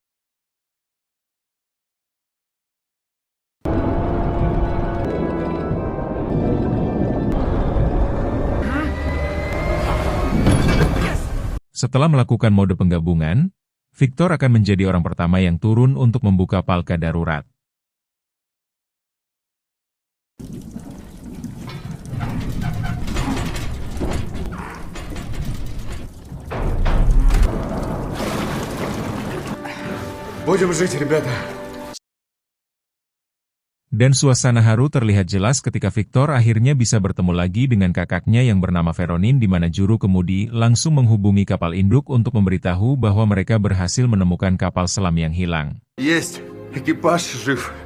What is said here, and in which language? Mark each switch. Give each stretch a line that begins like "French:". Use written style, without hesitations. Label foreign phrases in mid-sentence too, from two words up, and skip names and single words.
Indonesian: Setelah melakukan mode penggabungan, Victor akan menjadi orang pertama yang turun untuk membuka palka darurat.
Russian: Будем жить, ребята.
Indonesian: Dan suasana haru terlihat jelas ketika Victor akhirnya bisa bertemu lagi dengan kakaknya yang bernama Veronin di mana juru kemudi langsung menghubungi kapal induk untuk memberitahu bahwa mereka berhasil menemukan kapal selam yang hilang.
Russian: Есть. Экипаж жив.